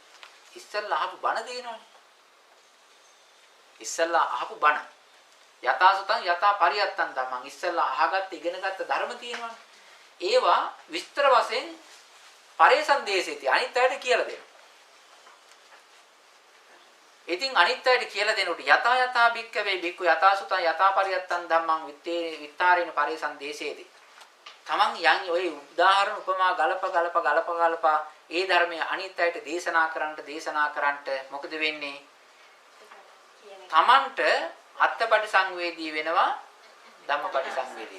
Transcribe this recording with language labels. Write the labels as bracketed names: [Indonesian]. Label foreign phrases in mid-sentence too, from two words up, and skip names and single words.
[Sinhala] ඉස්සල්ලා අහපු බණ දෙනවනේ. ඉස්සල්ලා අහපු බණ. [Pali] යථාසුතං යථාපරියත්තං ධම්මං [Sinhala] ඉස්සල්ලා අහගත්ත ඉගෙනගත්ත ධර්ම තියෙනවනේ. ඒවා විස්තර වශයෙන් [Pali] පරේසං දේසේති [Sinhala] අනිත් අයට කියලා දෙනවා. ඉතින් අනිත් අයට කියලා දෙනකොට [Pali] යථා යථා භික්කවේ භික්ඛු යථාසුතං යථාපරියත්තං ධම්මං විත්තාරේන පරේසං දේසේති. [Sinhala] තමන් යන් ඔය උදාහරණ උපමා ගලප ඒ ධර්මයේ අනිත් අයට දේශනා කරන්නට මොකද වෙන්නේ? තමන්ට [Pali] අත්පටි සංවේදී [Sinhala] වෙනවා [Pali] ධම්මපටි සංවේදී.